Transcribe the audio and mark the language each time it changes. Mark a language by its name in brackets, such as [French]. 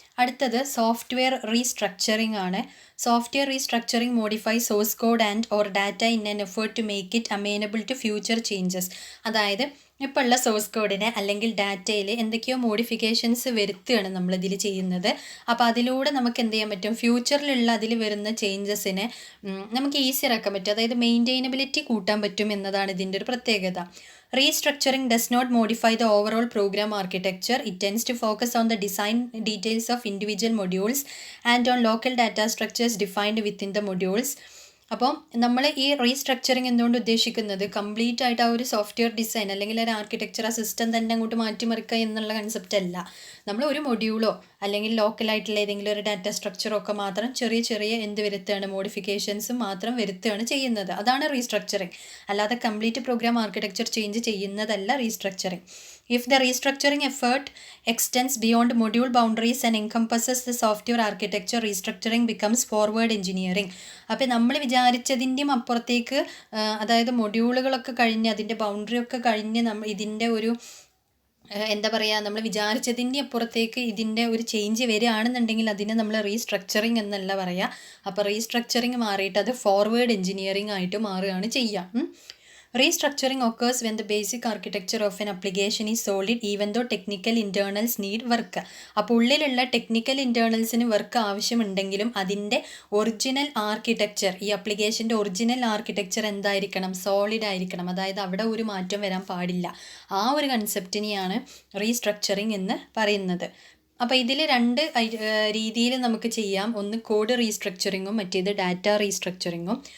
[Malayalam] അടുത്തത് software restructuring ആണ്. [English] Software restructuring modify source code and or data in an effort to make it amenable to future changes. [Malayalam] അതായത് ഇപ്പോൾ ഉള്ള source കോഡിനെ അല്ലെങ്കിൽ ഡാറ്റയിൽ എന്തൊക്കെയോ മോഡിഫിക്കേഷൻസ് വരുത്തുകയാണ് നമ്മളിതിൽ ചെയ്യുന്നത്. അപ്പോൾ അതിലൂടെ നമുക്ക് എന്ത് ചെയ്യാൻ പറ്റും, ഫ്യൂച്ചറിലുള്ള അതിൽ വരുന്ന ചേഞ്ചസിനെ നമുക്ക് ഈസി ആക്കാൻ പറ്റും. അതായത് മെയിൻറ്റെയിനബിലിറ്റി കൂട്ടാൻ പറ്റും എന്നതാണ് ഇതിൻ്റെ ഒരു പ്രത്യേകത. [English] Restructuring does not modify the overall program architecture. It tends to focus on the design details of individual modules and on local data structures defined within the modules. [Malayalam] അപ്പോൾ നമ്മൾ ഈ റീസ്ട്രക്ചറിങ് എന്തുകൊണ്ട് ഉദ്ദേശിക്കുന്നത്, കംപ്ലീറ്റ് ആയിട്ട് ആ ഒരു സോഫ്റ്റ്വെയർ ഡിസൈൻ അല്ലെങ്കിൽ ഒരു ആർക്കിടെക്ചർ ആ സിസ്റ്റം തന്നെ അങ്ങോട്ട് മാറ്റിമറിക്കുക എന്നുള്ള കൺസെപ്റ്റ് അല്ല. നമ്മൾ ഒരു മൊഡ്യൂളോ അല്ലെങ്കിൽ ലോക്കലായിട്ടുള്ള ഏതെങ്കിലും ഒരു ഡാറ്റ സ്ട്രക്ചറോ ഒക്കെ മാത്രം ചെറിയ എന്ത് വരുത്തുകയാണ്, മോഡിഫിക്കേഷൻസ് മാത്രം വരുത്തുകയാണ് ചെയ്യുന്നത്. അതാണ് റീസ്ട്രക്ചറിങ്. അല്ലാതെ കംപ്ലീറ്റ് പ്രോഗ്രാം ആർക്കിടെക്ചർ ചേഞ്ച് ചെയ്യുന്നതല്ല restructuring. [English] If the restructuring effort extends beyond module boundaries and encompasses the software architecture, restructuring becomes forward engineering. [Malayalam] അപ്പോൾ നമ്മൾ വിചാരിച്ചതിൻ്റെയും അപ്പുറത്തേക്ക്, അതായത് മൊഡ്യൂളുകളൊക്കെ കഴിഞ്ഞ് അതിൻ്റെ ബൗണ്ടറി ഒക്കെ കഴിഞ്ഞ് ഇതിൻ്റെ ഒരു എന്താ പറയുക, നമ്മൾ വിചാരിച്ചതിൻ്റെ അപ്പുറത്തേക്ക് ഇതിൻ്റെ ഒരു ചേഞ്ച് വരികയാണെന്നുണ്ടെങ്കിൽ അതിനെ നമ്മൾ റീസ്ട്രക്ചറിങ് എന്നല്ല പറയുക. അപ്പോൾ റീസ്ട്രക്ചറിങ് മാറിയിട്ട് അത് ഫോർവേഡ് എഞ്ചിനീയറിംഗ് ആയിട്ട് മാറുകയാണ് ചെയ്യുക. [English] Restructuring occurs when the basic architecture of an application is solid even though technical internals need work. [Malayalam] അപ്പോൾ ഉള്ളിലുള്ള ടെക്നിക്കൽ ഇൻറ്റേർണൽസിന് വർക്ക് ആവശ്യമുണ്ടെങ്കിലും അതിൻ്റെ ഒറിജിനൽ ആർക്കിടെക്ചർ, ഈ ആപ്ലിക്കേഷൻ്റെ ഒറിജിനൽ ആർക്കിടെക്ചർ എന്തായിരിക്കണം, സോളിഡ് ആയിരിക്കണം. അതായത് അവിടെ ഒരു മാറ്റം വരാൻ പാടില്ല. ആ ഒരു കൺസെപ്റ്റിനെയാണ് റീസ്ട്രക്ചറിങ് എന്ന് പറയുന്നത്. അപ്പോൾ ഇതിൽ 2 രീതിയിൽ നമുക്ക് ചെയ്യാം. ഒന്ന് കോഡ് റീസ്ട്രക്ചറിങ്ങും മറ്റേത് ഡാറ്റ റീസ്ട്രക്ചറിങ്ങും.